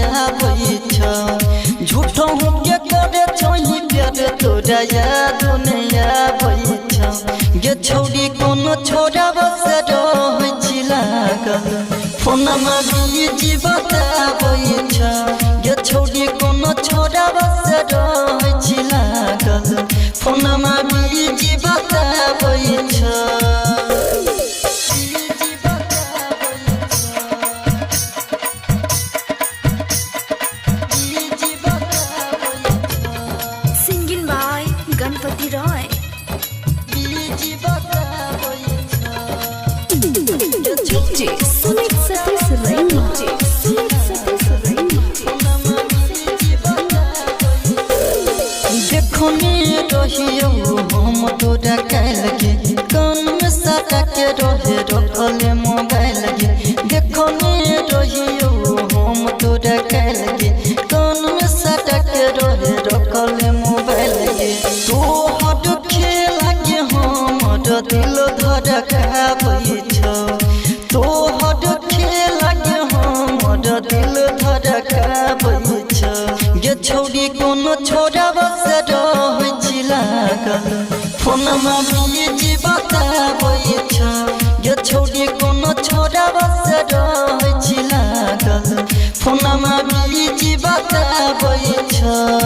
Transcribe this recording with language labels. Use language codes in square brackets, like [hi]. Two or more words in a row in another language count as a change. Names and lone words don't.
[mai] आबै छ झूठो के करे छही प्यार तोरा याद नहीं आबै छ ये छोड़ी कोनो छोरा बस रहै छी लागल फोनमा बिजी बताबै छ ये छोड़ी कोनो छोरा बस रहै छी लागल फोनमा बिजी बताबै छ [en] Singing by Ganpati Roy. DJ Sumit Satish Raina. Sumit Satish Raina. [mai] देखो ने रहियो हम तोरा काल के कान में सटा के रहे रखले मोबाइल के देखो ने रहियो हम तोरा काल के कान में सटा के रहे रखले मोबाइल के तो हट खेला के हमर दिल धड़काबै छ तो हट खेला के हमर दिल धड़काबै छ ये छोड़ी कोनो छोरा बस रहै छी लागल फोनमा बिजी बताबै छ ये छोड़ी कोनो छोरा बस रहै छी लागल फोनमा बिजी बताबै छ